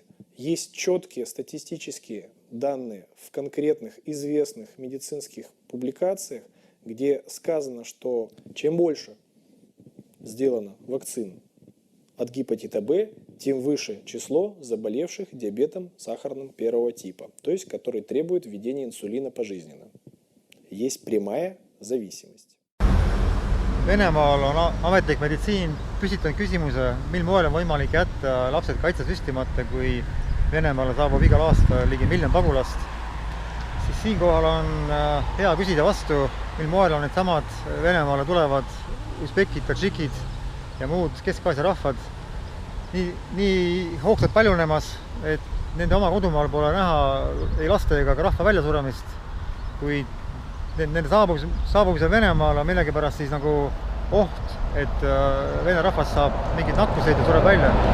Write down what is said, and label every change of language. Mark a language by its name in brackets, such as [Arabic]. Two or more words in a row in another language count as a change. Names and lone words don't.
[Russian] Есть четкие статистические данные в конкретных известных медицинских публикациях, где сказано, что чем больше сделано вакцин от гепатита Б, тем выше число заболевших диабетом сахарным первого типа, то есть который требует введения инсулина пожизненно. Есть прямая зависимость. [Estonian] Venemaal on ametlik meditsiin püstitanud küsimuse, mil moel on võimalik jätta lapsed kaitsesüstimata, kui Venemaale saabub igal aastal ligi 1 miljon pagulast. Siis siinkohal on hea küsida vastu, mil moel on need samad Venemaale tulevad usbekid, tadžikid ja muud Kesk-Aasia rahvad nii hoogsalt paljunemas, et nende oma kodumaal pole näha ei laste ega ka rahva väljasuremist, kuid nende saabumisel Venemaale on millegipärast siis nagu oht, et vene rahvas saab mingid nakkuseid ja sureb välja.